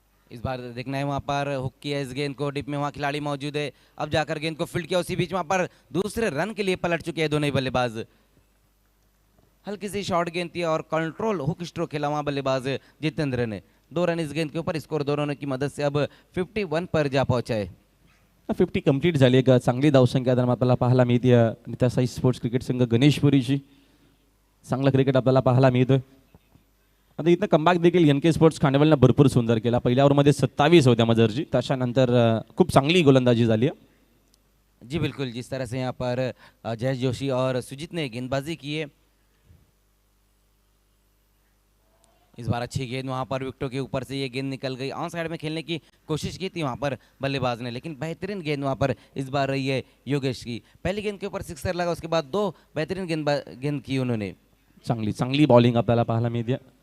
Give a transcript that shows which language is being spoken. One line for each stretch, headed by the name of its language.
Hindi: इस बार देखना है वहां पर हुक किया इस गेंद को डिप में, वहां खिलाड़ी मौजूद है. अब जाकर गेंद को फील्ड किया, उसी बीच वहां पर दूसरे रन के लिए पलट चुके हैं दोनों ही बल्लेबाज. हल्की सी शॉर्ट गेंद थी और कंट्रोल हुक स्ट्रोक खेला वहां बल्लेबाज जितेंद्र ने. 2 रन इस गेंद के ऊपर. स्कोर 2 रनों की मदद से अब 51 पर जा पहुंचा है.
Marathi: 50 कंप्लीट झाली आहे. चांगली धावसंख्या दरम्यान आपल्याला पाहायला मिळते निता साई स्पोर्ट्स क्रिकेट संघ गणेशपुरीची. चांगलं क्रिकेट आपल्याला पाहायला मिळतोय. आता इथं कमबॅक देखील एन के स्पोर्ट्स खांडेवालनं भरपूर सुंदर केला. पहिल्या ओव्हरमध्ये 27 होत्या मजरजी. त्याच्यानंतर खूप चांगली गोलंदाजी झाली आहे.
Hindi: जी बिल्कुल, जिस तरह से यहाँ पर जयेश जोशी और सुजीत ने गेंदबाजी की है. इस बार अच्छी गेंद वहां पर विकेटों के ऊपर से ये गेंद निकल गई. ऑन साइड में खेलने की कोशिश की थी वहां पर बल्लेबाज ने, लेकिन बेहतरीन गेंद वहां पर इस बार रही है योगेश की. पहली गेंद के ऊपर सिक्सर लगा, उसके बाद 2 बेहतरीन गेंद की उन्होंने.
Marathi: चांगली बॉलिंग आपल्याला पाहायला मिळते.